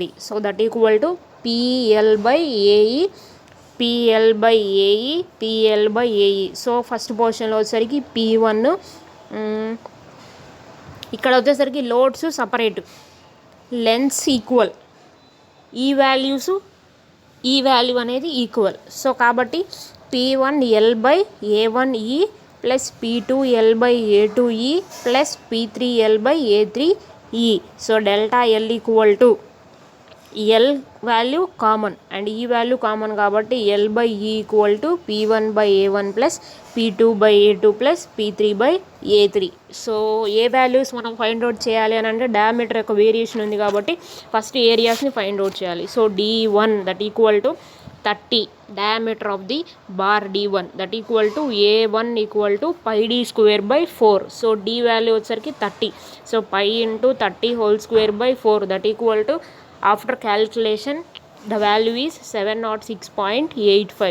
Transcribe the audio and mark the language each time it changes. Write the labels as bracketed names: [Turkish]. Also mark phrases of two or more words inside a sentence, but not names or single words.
[English] so that equal to PL/AE PL/AE. so first [Telugu] పోర్షన్లో వచ్చేసరికి P1 ఇక్కడ వచ్చేసరికి [English] loads separate, lens equal, [Telugu] ఈ వాల్యూ అనేది ఈక్వల్. సో కాబట్టి P1L/A1E ప్లస్ P2L/A2E ప్లస్ P3L/A3E. [English] so delta L equal to L value common and ఈ value common కాబట్టి L/E equal to P1/A1 ప్లస్ P2/A2 ప్లస్ P3/A3. [Telugu] సో ఏ వాల్యూస్ మనం [English] find out [Telugu] చేయాలి అని అంటే డయామీటర్ యొక్క వేరియేషన్ ఉంది కాబట్టి ఫస్ట్ ఏరియాస్ని [English] find out [Telugu] చేయాలి. [English] so D1 that equal to 30 diameter of the bar D1 that equal to A1 equal to pi d square by 4. So D value వచ్చరికి 30. So pi into 30 whole square by 4 that equal to after calculation the value is 706.85.